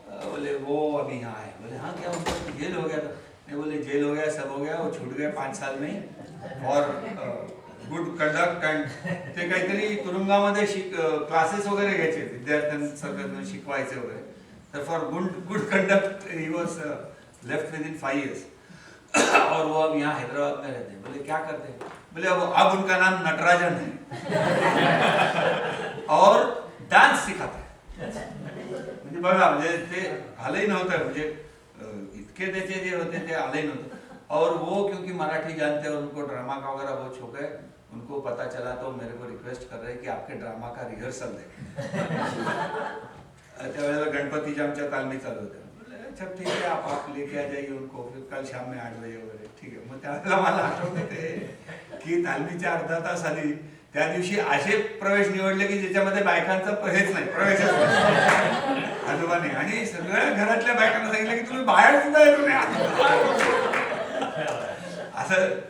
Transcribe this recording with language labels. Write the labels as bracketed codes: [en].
[hi] बोले वो अभी यहाँ है. बोले हाँ क्या हुआ? जेल हो गया था. नहीं बोले जेल हो गया सब हो गया वो छूट गया 5 साल में और गुड कंडक्ट अँड [mr] ते काहीतरी तुरुंगामध्ये क्लासेस वगैरे घ्यायचे विद्यार्थ्यांना शिकवायचे वगैरे. [en] तर for good conduct he was left with in 5 years. [hi] और वो अब यहाँ हैदराबाद में रहते हैं. बोले क्या करते हैं? बोले अब उनका नाम नटराजन है और डान्स सिखाता है. [mr] म्हणजे बघा म्हणजे ते आलंही नव्हतं म्हणजे इतके त्याचे जे होते ते आलंही नव्हतं. [hi] और वो क्योंकि मराठी जानते हैं और उनको ड्रामा का वगैरह बहुत शौक है. उनको पता चला तो मेरे को रिक्वेस्ट कर रहे हैं कि आपके ड्रामा का रिहर्सल दे. [mr] त्यावेळेला गणपतीच्या आमच्या तालमी चालू होत्या. [hi] अच्छा ठीक है आप लेके आ जाइए उनको फिर कल शाम में 8 बजे वगैरे. [mr] ठीक आहे. मग त्यावेळेला मला आठवतं ते की तालमीच्या अर्धा तास आधी त्या दिवशी असे प्रवेश निवडले की ज्याच्यामध्ये बायकांचा हेच नाही प्रवेशच नाही आजोबाने. आणि सगळ्या घरातल्या बायकांना सांगितलं की तुम्ही बाहेर सुद्धा येऊ नये असं.